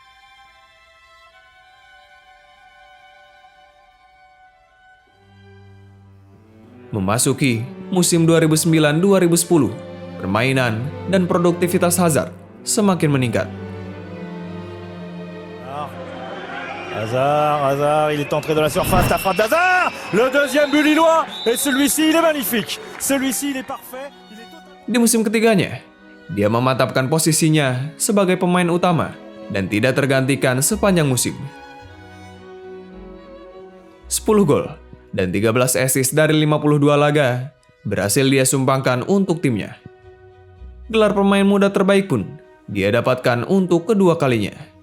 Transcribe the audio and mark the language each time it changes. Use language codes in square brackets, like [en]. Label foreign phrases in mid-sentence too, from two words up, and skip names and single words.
[id] Memasuki musim 2009-2010, permainan dan produktivitas Hazard semakin meningkat. Hazard, [fr] il est entré dans la surface, la frappe d'Hazard, le deuxième but lillois, et celui-ci il est magnifique, celui-ci il est parfait, il est totalement... [id] Di musim ketiganya, dia memantapkan posisinya sebagai pemain utama dan tidak tergantikan sepanjang musim. 10 gol dan 13 assist dari 52 laga berhasil dia sumbangkan untuk timnya. Gelar pemain muda terbaik pun dia dapatkan untuk kedua kalinya.